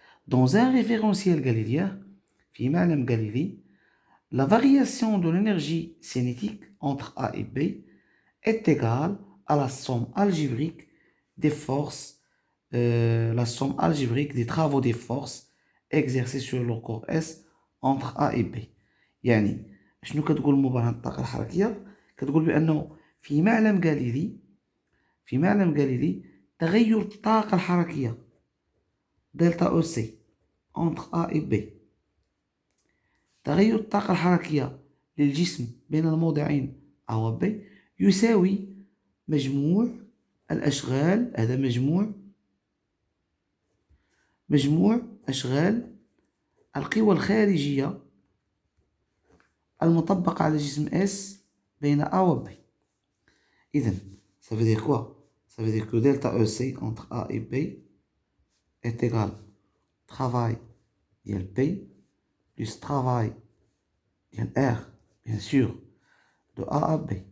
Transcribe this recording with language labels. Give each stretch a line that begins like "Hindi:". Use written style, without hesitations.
French: Dans un référentiel galiléen,
Arabic: في معلم
French: Galilée, la variation de l'énergie cinétique entre A et B est égale à la somme algébrique des forces, la somme algébrique des travaux des forces exercées sur le corps S entre A et B.
Arabic: يعني شنو كتقول مباراة الطاقة الحركية؟ كتقول بأنه في معلم غاليلي تغير الطاقة الحركية دلتا أو سي
French: entre A et B.
Arabic: تغير الطاقة الحركية للجسم بين الموضعين A و B يساوي مجموع الأشغال، هذا مجموع أشغال القوى الخارجية المطبقة على جسم S بين A و B. إذن
French: ça veut dire quoi? Ça veut dire que delta EC entre A et B est égal travail ديال P plus travail ديال R, bien sûr, de A à B.